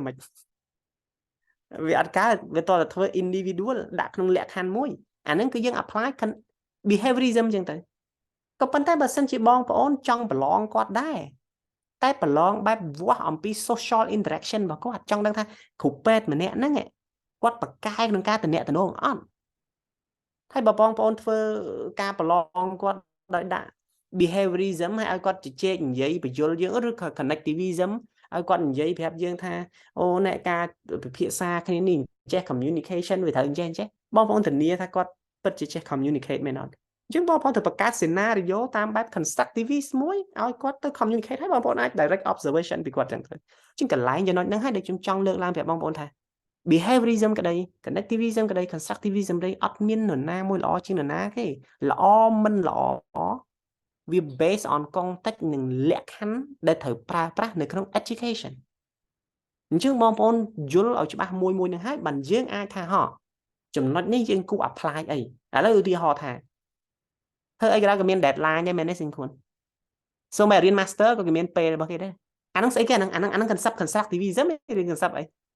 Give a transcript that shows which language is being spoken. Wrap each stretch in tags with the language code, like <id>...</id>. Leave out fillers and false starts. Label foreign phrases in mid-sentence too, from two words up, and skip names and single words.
<km>មិនវាអត់កើតវាតើធ្វើ individual ដាក់ក្នុងលក្ខខណ្ឌមួយអាហ្នឹងគឺយើង</km> <en>apply behaviorism</en> <km>ចឹងទៅក៏ប៉ុន្តែបើសិនជាបងប្អូនចង់ប្រឡងគាត់ដែរតែប្រឡងបែបវាស់អំពី</km> <en>social interaction</en> <km>របស់គាត់ចង់ដឹងថាគ្រូពេទ្យម្នាក់ហ្នឹងគាត់ប្រ កែកក្នុងការតំណែងអត់ហើយបើបងប្អូនធ្វើការប្រឡងគាត់ដោយដាក់ behaviorism ហើយឲ្យគាត់ជជែកនិយាយបញ្យលយើងឬក៏ connectivism ឲ្យគាត់និយាយប្រាប់យើងថាអូអ្នកការពិភា ក្សាគ្នានេះចេះ communication វាត្រូវអញ្ចឹងបងប្អូនធានាថាគាត់ពិតជាចេះ communicate មែនអត់អញ្ចឹងបងប្អូនត្រូវបង្កើត scenario តាមបែប constructivist មួយ ឲ្យគាត់ទៅ communicate ហើយបងប្អូនអាច</km> <en>direct observation</en> <km>ពីគាត់ចឹងទៅអញ្ចឹងកន្លែងចំណុចហ្នឹងហើយដែលខ្ញុំចង់លើកឡើងប្រាប់បងប្អូនថា behaviorism ក្តី connectivism ក្តី constructivism ក្តីអត់មាននរណាមួយល្អជាងនរណាទេ ល្អមិនល្អវា</km> <en>based on context</en> <km>និងលក្ខខណ្ឌដែលត្រូវប្រើប្រាស់នៅក្នុង education អញ្ចឹងបងប្អូនយល់ឲ្យច្បាស់មួយនឹងហើយបានយើងអាចថាចំណុចនេះយើងគួរ apply អីឥឡូវឧទាហរណ៍ថាធ្វើអីក៏ដោយក៏មាន deadline ដែរមែនទេសិនខ្លួនសូម្បីរៀន master ក៏គេមានពេលរបស់គេដែរអាហ្នឹងស្អីគេអាហ្នឹង</km> <en>concept constructivism</en> <km>ឬ concept អី</km>